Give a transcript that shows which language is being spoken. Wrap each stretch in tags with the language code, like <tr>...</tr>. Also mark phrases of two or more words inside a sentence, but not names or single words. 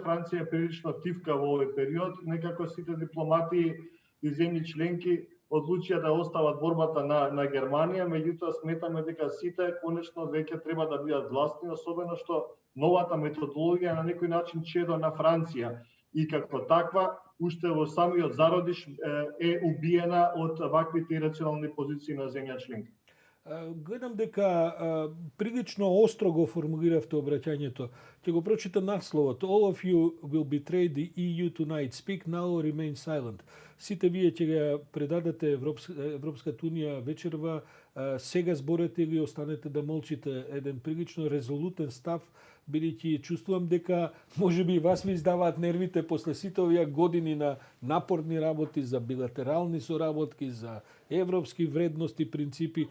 <mk>Франција е прилично тивка во овој период. Некако сите дипломати и земји членки одлучија да остават борбата на Германија, меѓутоа сметаме дека сите конечно веќе треба да бидат гласни, особено што новата методологија на некој начин чедо на Франција и како таква уште во самиот зародиш е убиена од ваквите ирационални позиции на земја членка. Гледам дека прилично остро го формулиравте обраќањето. Ќе го прочитам насловот.</mk> <en>All of you will betray the EU tonight. Speak now or remain silent.</en> <mk>Сите вие ќе ја предадете Европската унија вечерва. Сега зборете или останете да молчите. Еден прилично резолутен став, бидејќи чувствувам дека можеби и вас ви издаваат нервите после сите овие години на напорни работи за билатерални соработки, за европски вредности, принципи.</mk>